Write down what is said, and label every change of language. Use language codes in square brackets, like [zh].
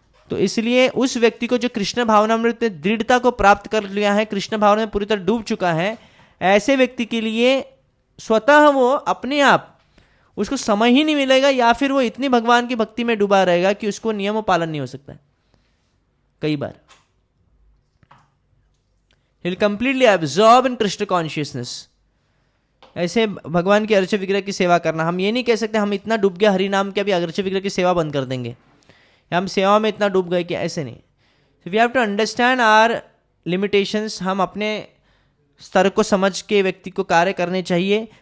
[hi] तो इसलिए उस व्यक्ति को जो कृष्ण भावना में दृढ़ता को प्राप्त कर लिया है, कृष्ण भावना में पूरी तरह डूब चुका है, ऐसे व्यक्ति के लिए स्वतः वो अपने आप उसको समय ही नहीं मिलेगा, या फिर वो इतनी भगवान की भक्ति में डूबा रहेगा कि उसको नियमों पालन नहीं हो सकता है. कई बार [en] he will completely absorb in Krishna consciousness. [hi] ऐसे भगवान के अर्च विग्रह की सेवा करना, हम ये नहीं कह सकते हम इतना डूब गया हरि नाम के अभी अर्च विग्रह की सेवा बंद कर देंगे, हम सेवा में इतना डूब गए कि, ऐसे नहीं. [en] We have to understand our limitations. [hi] हम अपने स्तर को समझ के व्यक्ति को कार्य करने चाहिए.